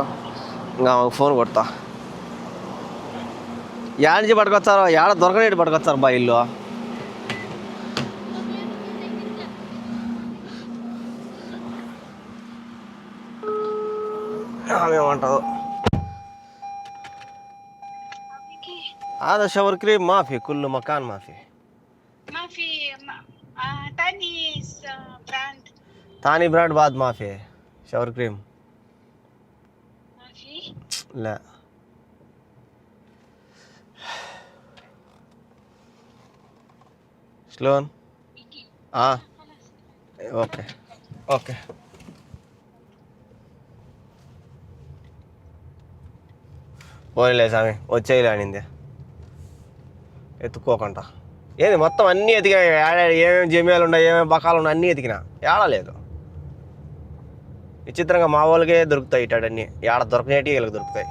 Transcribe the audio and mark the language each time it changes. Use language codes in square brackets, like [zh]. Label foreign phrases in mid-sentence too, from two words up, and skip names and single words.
[te] ఇంకా ఆమెకు ఫోన్ కొడతా. యాడ నుంచి పట్టుకొచ్చారో, యాడ దొరకనేటి పట్టుకొచ్చారు బా ఇల్లు. [ar] ఆమెమంటారు هذا [en] shower cream [ar] ما في كل مكان ما في ثاني براند بعد ما في [en] shower cream [ar] ما في. لا شلون؟ [en] okay okay. [te] పోనీలే స్వామి, వచ్చేయలే అనింది. ఎత్తుక్కోకుండా ఏంది మొత్తం అన్నీ ఎతికినా. ఏమేమి జమియాలు ఉన్నాయి, ఏమేమి బకాలు ఉన్నాయి, అన్నీ ఎతికినా, ఏడలేదు. విచిత్రంగా మా వాళ్ళకే దొరుకుతాయి ఇటాడన్నీ, ఏడ దొరకనేటి వీళ్ళకి దొరుకుతాయి.